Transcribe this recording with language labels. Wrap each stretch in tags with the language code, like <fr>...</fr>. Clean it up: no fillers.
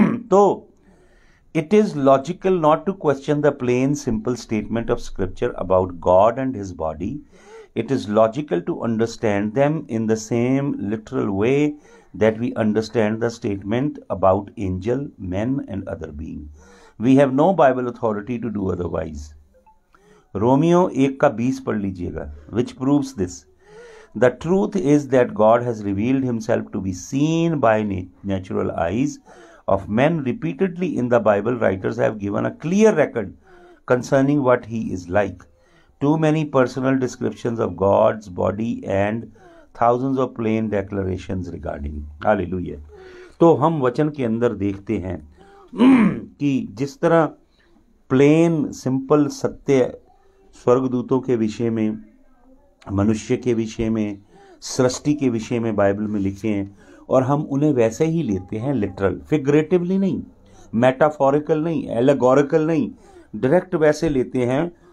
<en>तो it is logical not to question the plain simple statement of scripture about God and his body. It is logical to understand them in the same literal way that we understand the statement about angel, men and other beings. We have no Bible authority to do otherwise.</en> <hi>Romeo 1:20 पढ़ लीजिएगा,</hi> <en>which proves this. The truth is that God has revealed himself to be seen by natural eyes of men repeatedly in the Bible. Writers have given a clear record concerning what he is like. Too many personal descriptions of God's body and thousands of plain declarations regarding. Hallelujah.</en> <hi>तो हम वचन के अंदर देखते हैं कि जिस तरह प्लेन सिंपल सत्य स्वर्गदूतों के विषय में, मनुष्य के विषय में, सृष्टि के विषय में बाइबल में लिखे हैं, और हम उन्हें वैसे ही लेते हैं, लिटरल, फिगरेटिवली नहीं, मेटाफोरिकल नहीं, एलेगोरिकल नहीं, डायरेक्ट वैसे लेते हैं।</hi>